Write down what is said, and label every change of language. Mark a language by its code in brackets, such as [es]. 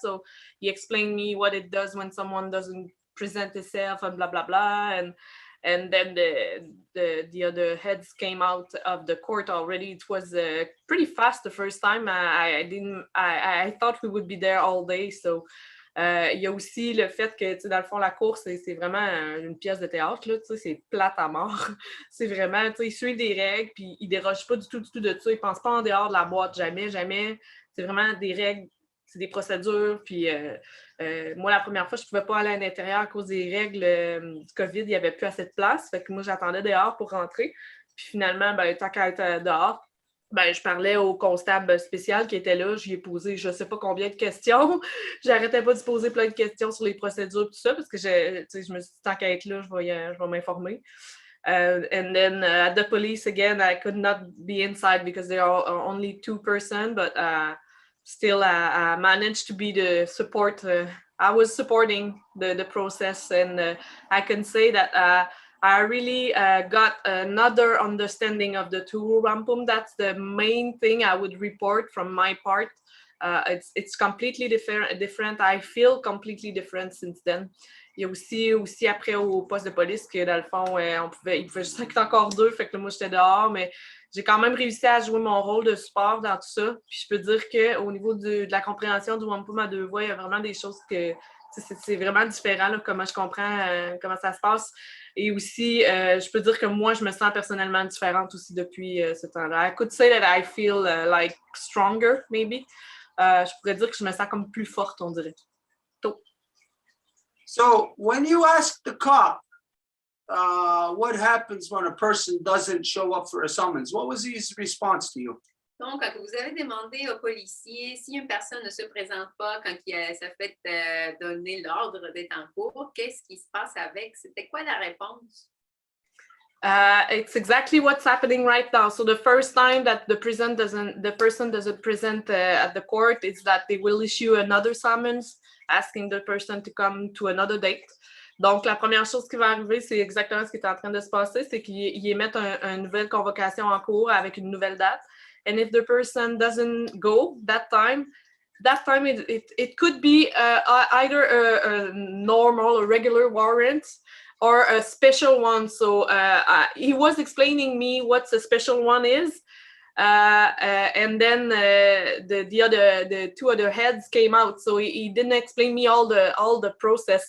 [en] So he explained me what it does when someone doesn't present itself and blah blah blah. And then the other heads came out of the court already. It was pretty fast the first time. I thought we would be there all day. So. [fr] Il y a aussi le fait que, dans le fond, la course, c'est vraiment une pièce de théâtre, là, c'est plate à mort. C'est vraiment, ils suivent des règles, puis ils dérogent pas du tout de ça. Ils pensent pas en dehors de la boîte, jamais. C'est vraiment des règles, c'est des procédures. Puis moi, la première fois, je pouvais pas aller à l'intérieur à cause des règles du COVID. Il n'y avait plus assez de place. Fait que moi, j'attendais dehors pour rentrer. Puis finalement, tant qu'à être dehors, je parlais au constable spécial qui était là. Je lui ai posé je ne sais pas combien de questions. J'arrêtais pas de poser plein de questions sur les procédures tout ça parce que je me suis dit, tant qu'à être là, je vais m'informer. [en] And then at the police, again, I could not be inside because there are only 2 persons, but still I managed to be the support. I was supporting the process, and I can say that I really got another understanding of the tool Wampum. That's the main thing I would report from my part. It's completely different. I feel completely different since then. [fr] Il y a aussi après au poste de police que dans le fond, il pouvait juste être encore 2, fait que là, moi j'étais dehors, mais j'ai quand même réussi à jouer mon rôle de support dans tout ça. Puis je peux dire qu'au niveau de la compréhension du Wampum à 2 voix, il y a vraiment des choses que c'est vraiment différent, là, comment je comprends comment ça se passe. Et aussi, je peux dire que moi, je me sens personnellement différente aussi depuis ce temps-là. [en] I could say that I feel like stronger, maybe. [fr] Je pourrais dire que je me sens comme plus forte, on dirait. [en] So when you ask the cop, what happens when a person doesn't show up for a summons? What was his response to you? [fr] Donc, quand vous avez demandé au policier si une personne ne se présente pas quand il s'est fait donner l'ordre d'être en cours, qu'est-ce qui se passe avec? C'était quoi la réponse? [en] It's exactly what's happening right now. So the first time that the person doesn't present at the court, it's that they will issue another summons asking the person to come to another date. [fr] Donc, la première chose qui va arriver, c'est exactement ce qui est en train de se passer, c'est qu'ils émettent une nouvelle convocation en cours avec une nouvelle date. [en] And if the person doesn't go that time it could be either a normal, a regular warrant or a special one. So he was explaining me what the special one is. And then the two other heads came out, so he didn't explain me all the process.